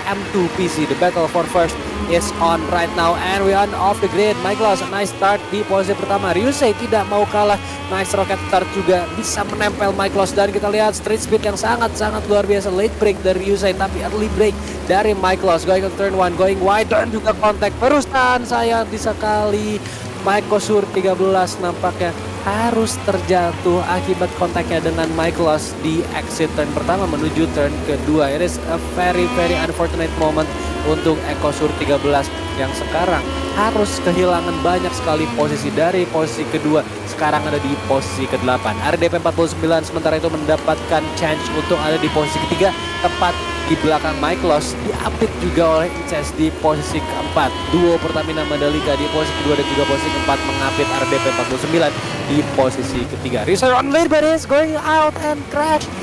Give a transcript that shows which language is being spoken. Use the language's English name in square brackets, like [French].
[English] M2 PC, the battle for first is on right now and we are off the grid. [Indonesian] Michaelos [English] a nice start [Indonesian] di posisi pertama. Ryusei tidak mau kalah, [English] nice rocket start [Indonesian] juga bisa menempel Michaelos. Dan kita lihat street speed yang sangat-sangat luar biasa. Late break dari Ryusei tapi early break dari Michaelos. [English] Going to turn 1, going wide [Indonesian] dan juga kontak. Perusahaan saya sekali Michaelos 13 nampaknya harus terjatuh akibat kontaknya dengan Michaelos di exit turn pertama menuju turn kedua. [English] It is a very unfortunate moment [Indonesian] untuk Ekosur 13 yang sekarang harus kehilangan banyak sekali posisi dari posisi kedua, sekarang ada di posisi ke-8. RDP 49 sementara itu mendapatkan chance untuk ada di posisi ketiga, tepat di belakang Michaelos, diapit juga oleh Inces di posisi keempat. Duo Pertamina Mandalika di posisi kedua dan juga posisi keempat mengapit RDP 49 di posisi ketiga. [English] Ryusei on lead but is going out and crash.